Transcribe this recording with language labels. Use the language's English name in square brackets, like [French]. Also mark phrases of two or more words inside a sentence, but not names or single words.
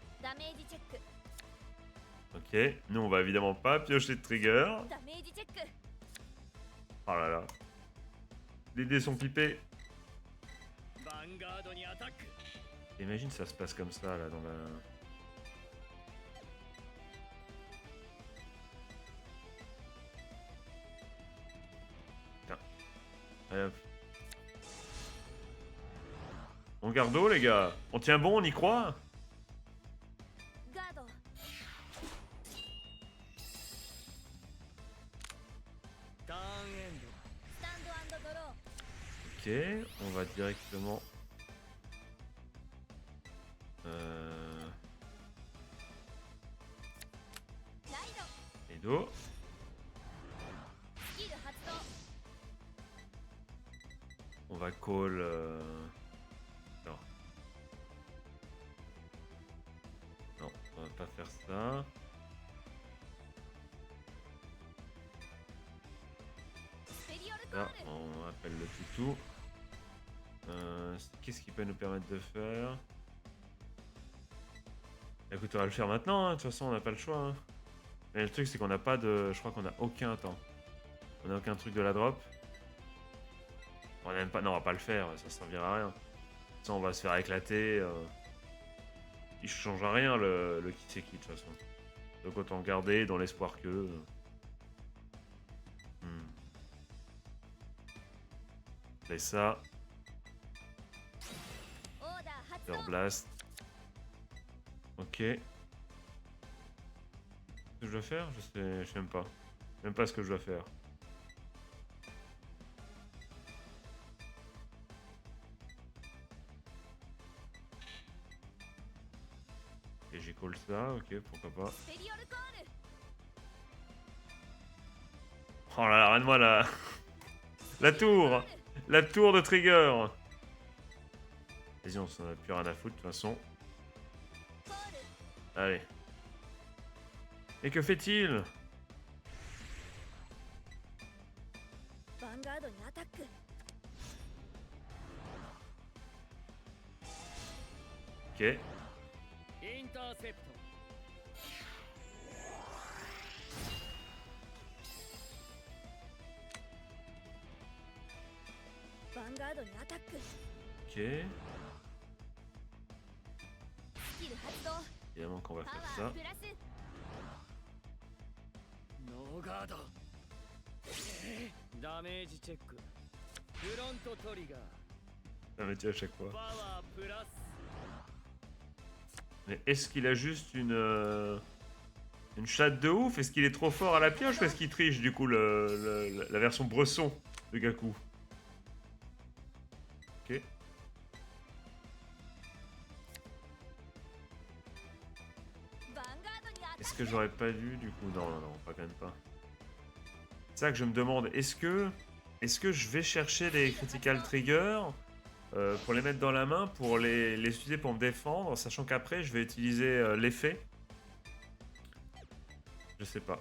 [Japanese] ダメージチェック [French] Ok, nous on va évidemment pas piocher de trigger. [Japanese] ダメージチェック [French] Oh là là. Les dés sont pipés. [Japanese] ヴァンガードにアタック [French] Imagine ça se passe comme ça là dans la... Putain. Allez, hop. On garde haut les gars. On tient bon, on y croit. [Japanese] ガードターンエンドスタンドドロー [French] Ok, on va directement... Et dos. [Japanese] スキル発動 [French] On va call... Non. Non, on va pas faire ça. [Japanese] スペリオルコ [French] Là, [Japanese] ール [French] on appelle le toutou. Qu'est-ce qui peut nous permettre de faire? Écoute, on va le faire maintenant, hein. De toute façon on n'a pas le choix. Hein. Mais le truc c'est qu'on n'a pas de... Je crois qu'on a aucun temps. On n'a aucun truc de la drop. On n'aime pas... Non, on va pas le faire, ça servira à rien. Ça, on va se faire éclater. Il change à rien le qui c'est qui de toute façon. Donc autant garder dans l'espoir que... Et ça, [Japanese] オーダー発動 [French] Leur blast. Ok. Ce que je dois faire? Je sais même pas. Même pas ce que je dois faire. Et j'ai call ça, ok, pourquoi pas. [Japanese] スペリオルコール [French] Oh là là, regarde-moi là. La tour. La tour de trigger. Vas-y, on s'en a plus rien à foutre de toute façon. [Japanese] コール [French] Allez. Et que fait-il? [Japanese] ヴァンガードにアタック [French] Ok. [Japanese] インターセプトヴァンガードにアタック [French] Ok. [Japanese] スキル発動 [French] Évidemment qu'on va [Japanese] パ [French] faire [Japanese] ワー [French] ça. [Japanese] プラスノーガードダメージチェックフロントトリガー [French] Ça me tue à chaque fois. [Japanese] パワープラス [French] Mais est-ce qu'il a juste une chatte de ouf? Est-ce qu'il est trop fort à la pioche ou est-ce qu'il triche du coup la version bresson de Gaku? Ok. [Japanese] ヴァンガードにアタック [French] Est-ce que j'aurais pas dû du coup? Non, non, non, pas quand même pas. C'est ça que je me demande. Est-ce que je vais chercher les [English] critical triggers [French] pour les mettre dans la main, pour les utiliser pour me défendre, sachant qu'après je vais utiliser l'effet? Je sais pas.